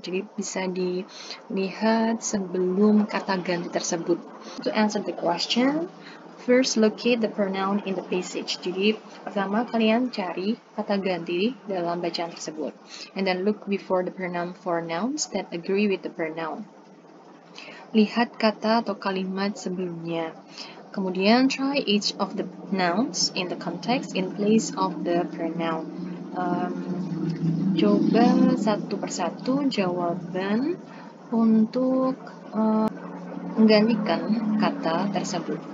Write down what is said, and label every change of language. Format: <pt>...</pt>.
<id>Jadi bisa dilihat sebelum kata ganti tersebut.</id> <en>To answer the question, first, locate the pronoun in the passage.</en> <id>Jadi, pertama kalian cari kata ganti dalam bacaan tersebut.</id> <en>And then look before the pronoun for nouns that agree with the pronoun.</en> <id>Lihat kata atau kalimat sebelumnya. Kemudian,</id> <en>try each of the nouns in the context in place of the pronoun.</en> <id>Coba satu persatu jawaban untuk menggantikan kata tersebut.</id>